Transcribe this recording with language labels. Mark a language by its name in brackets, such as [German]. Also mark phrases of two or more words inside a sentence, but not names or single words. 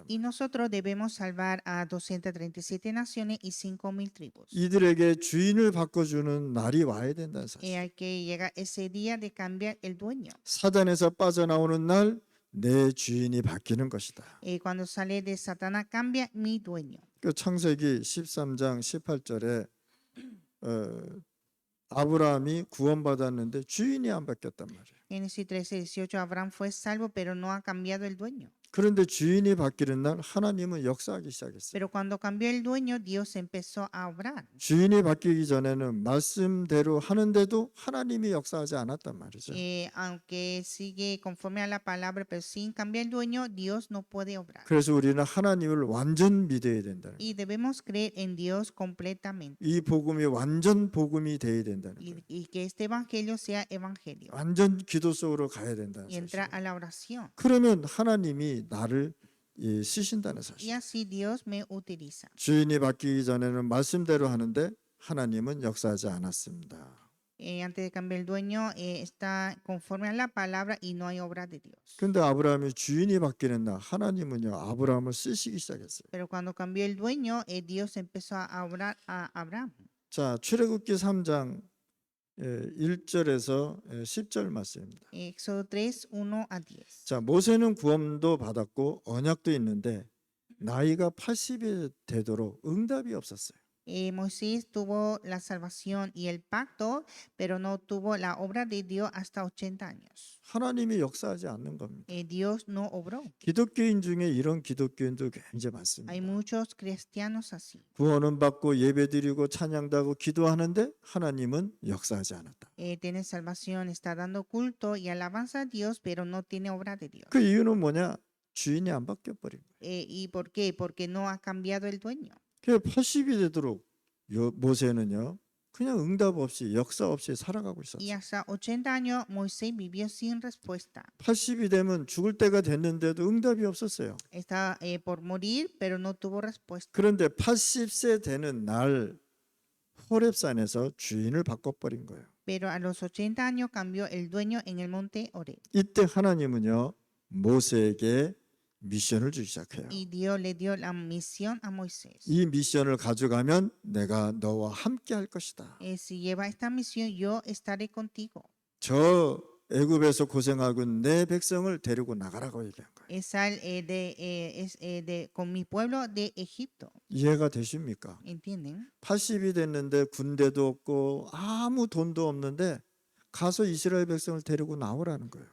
[Spanish] Y nosotros debemos salvar a 237 naciones y 5,000 tribus. [Korean] 이들에게 주인을 바꿔주는 날이 와야 된다는 사실. [Spanish] Hay que llegar ese día de cambiar el dueño. [Korean] 사단에서 빠져나오는 날 내 주인이 바뀌는 것이다. [Spanish] Cuando sale de Satanás cambia mi dueño. [Korean] 그 창세기 13장 18절에 아브라함이 구원받았는데 주인이 안 바뀌었단 말이에요. [Spanish] Génesis 13:18 Abraham fue salvo, pero no ha cambiado el dueño. [Korean] 그런데 주인이 바뀌는 날 하나님은 역사하기 시작했어요. [Spanish] Pero cuando cambió el dueño, Dios empezó a obrar. [Korean] 주인이 바뀌기 전에는 말씀대로 하는데도 하나님이 역사하지 않았단 말이죠. [Spanish] Aunque sigue conforme a la palabra, pero sin cambiar el dueño, Dios no puede obrar. [Korean] 그래서 우리는 하나님을 완전 믿어야 된다는 거예요. [Spanish] Y debemos creer en Dios completamente. [Korean] 이 복음이 완전 복음이 돼야 된다는 거예요. [Spanish] Y que este evangelio sea evangelio. [Korean] 완전 기도 속으로 가야 된다는 [Spanish] Y [Korean] 사실. [Spanish] entrar a la oración. [Korean] 그러면 하나님이 나를 쓰신다는 [Spanish] Y [Korean] 사실. [Spanish] así Dios me utiliza. [Korean] 주인이 바뀌기 전에는 말씀대로 하는데 하나님은 역사하지 않았습니다. [Spanish] Antes de cambiar el dueño, está conforme a la palabra y no hay obra de Dios. [Korean] 근데 아브라함이 주인이 바뀌는 날 하나님은요 아브라함을 쓰시기 시작했어요. [Spanish] Pero cuando cambió el dueño, Dios empezó a obrar a Abraham. [Korean] 자, 출애굽기 3장 1절에서 10절 말씀입니다. [Spanish] Éxodo 3, 1 a 10. [Korean] 자, 모세는 구원도 받았고 언약도 있는데 나이가 80이 되도록 응답이 없었어요. [Spanish] Moisés tuvo la salvación y el pacto, pero no tuvo la obra de Dios hasta 80 años. [Korean] 하나님이 역사하지 않는 겁니다. [Spanish] Dios no obró. [Korean] 기독교인 중에 이런 기독교인도 굉장히 많습니다. [Spanish] Hay muchos cristianos así. [Korean] 구원은 받고 예배드리고 찬양도 하고 기도하는데 하나님은 역사하지 않았다. [Spanish] Tiene salvación, está dando culto y alabanza a Dios, pero no tiene obra de Dios. [Korean] 그 이유는 뭐냐? 주인이 안 바뀌어 버린 거예요. [Spanish] ¿Y por qué? Porque no ha cambiado el dueño. [Korean] 그 80이 되도록 모세는요. 그냥 응답 없이 역사 없이 살아가고 [Spanish] Y [Korean] 있었어요. [Spanish] hasta 80 años Moisés vivió sin respuesta. [Korean] 80이 되면 죽을 때가 됐는데도 응답이 없었어요. [Spanish] Está por morir, pero no tuvo respuesta. [Korean] 그런데 80세 되는 날 호렙산에서 주인을 바꿔버린 거예요. [Spanish] Pero a los 80 años cambió el dueño en el monte Oreb. [Korean] 이때 하나님은요. 모세에게 미션을 주기 시작해요. [Spanish] Y Dios le dio la misión a Moisés. [Korean] 이 미션을 가져가면 내가 너와 함께 할 것이다. [Spanish] Si lleva esta misión, yo estaré contigo. [Korean] 저 애굽에서 고생하고 내 백성을 데리고 나가라고 얘기한 거예요. [Spanish] Sal con mi pueblo de Egipto. [Korean] 이해가 되십니까? [Spanish] ¿Entienden? [Korean] 80이 됐는데 군대도 없고 아무 돈도 없는데 가서 이스라엘 백성을 데리고 나오라는 거예요.